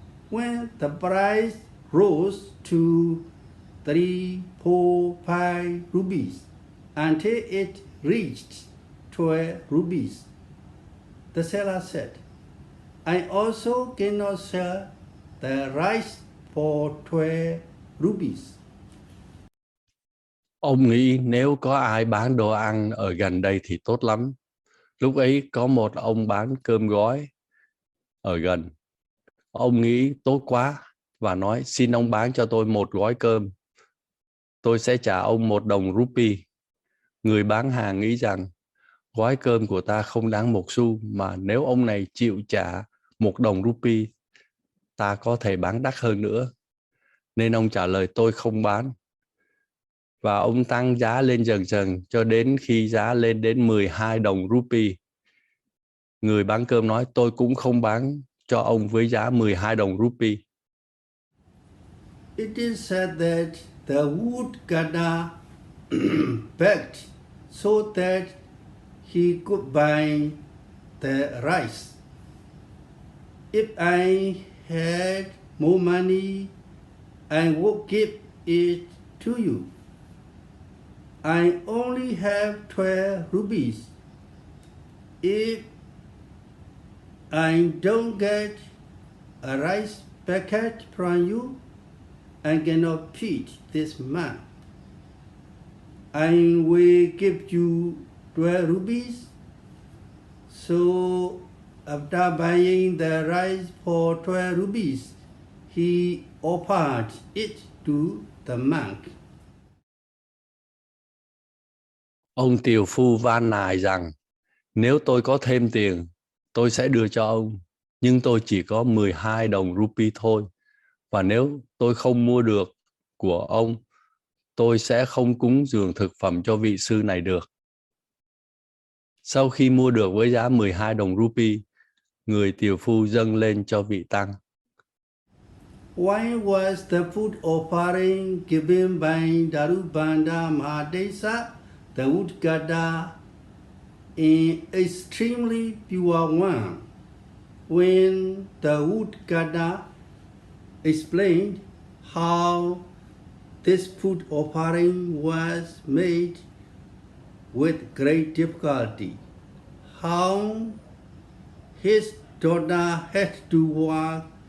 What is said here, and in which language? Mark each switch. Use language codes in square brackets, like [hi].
[en] When the price rose to 3, 4, 5 rupees until it reached 12 rupees, the seller said, "I also cannot sell the rice for 12 rupees." [vi] Ông nghĩ nếu có ai bán đồ ăn ở gần đây thì tốt lắm. Lúc ấy có một ông bán cơm gói ở gần. Ông nghĩ tốt quá và nói, "Xin ông bán cho tôi 1 gói cơm. Tôi sẽ trả ông 1 đồng rupee." Người bán hàng nghĩ rằng gói cơm của ta không đáng 1 xu, mà nếu ông này chịu trả 1 đồng rupee, ta có thể bán đắt hơn nữa. Nên ông trả lời, "Tôi không bán." Và ông tăng giá lên dần dần cho đến khi giá lên đến 12 đồng rupee. Người bán cơm nói, "Tôi cũng không bán cho ông với giá 12 đồng rupee. [en] It is said that the Uddhagata begged so that he could buy the rice. "If I had more money, I would give it to you. I only have 12 rupees. If I don't get a rice packet from you, I cannot feed this man. I will give you 12 rupees." So after buying the rice for 12 rupees, he offered it to the monk. [vi] Ông tiều phu van nài rằng, "Nếu tôi có thêm tiền, tôi sẽ đưa cho ông. Nhưng tôi chỉ có 12 đồng rupee thôi. Và nếu tôi không mua được của ông, tôi sẽ không cúng dường thực phẩm cho vị sư này được." Sau khi mua được với giá 12 đồng rupee, người tiều phu dâng lên cho vị tăng. [en] Why was the food offering given by Darubandha Mahadesa, the Uddhagata, an extremely pure one? When the Uddhagata explained how this food offering was made with great difficulty, how his daughter had to work